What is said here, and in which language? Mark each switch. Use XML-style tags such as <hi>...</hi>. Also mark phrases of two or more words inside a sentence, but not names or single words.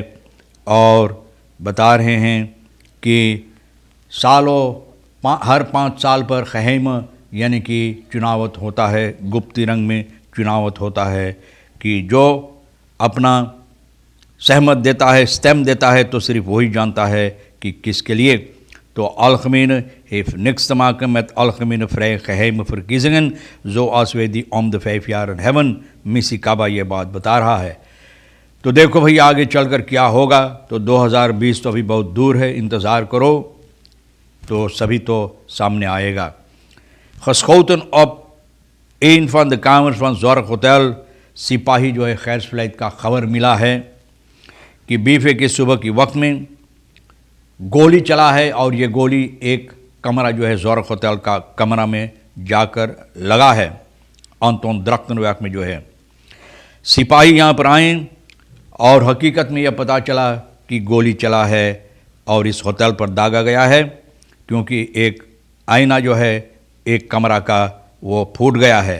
<hns>और बता रहे हैं कि हर 5 साल पर खहैम यानी कि चुनावत होता है, गुप्ती रंग में चुनावत होता है कि जो अपना सहमत देता है, स्टेम देता है तो सिर्फ वही जानता है कि किसके लिए।</hns> <nl>तो अलखमीन heeft niks te maken met algemene vrije geheime verkiezingen zoals wij die om de 5 jaar hebben।</nl> <hns>मिसिकाबा ये बात बता रहा है। तो देखो भाई आगे चलकर क्या होगा। तो 2020 तो अभी बहुत दूर है, इंतज़ार करो तो सभी तो सामने आएगा।</hns> <nl>geschoten op een van de kamers van zorghotel।</nl> <hns>सिपाही जो है खैर फ्लाइट का खबर मिला है कि बीफे के सुबह के वक्त में गोली चला है और ये गोली एक कमरा जो है ज़ोर्ग होटल का कमरा में जाकर लगा है। अंतोन द्रख्तनवैक में जो है सिपाही यहाँ पर आए और हकीकत में यह पता चला कि गोली चला है और इस होटल पर दागा गया है क्योंकि एक आईना जो है एक कमरा का वो फूट गया है।</hns>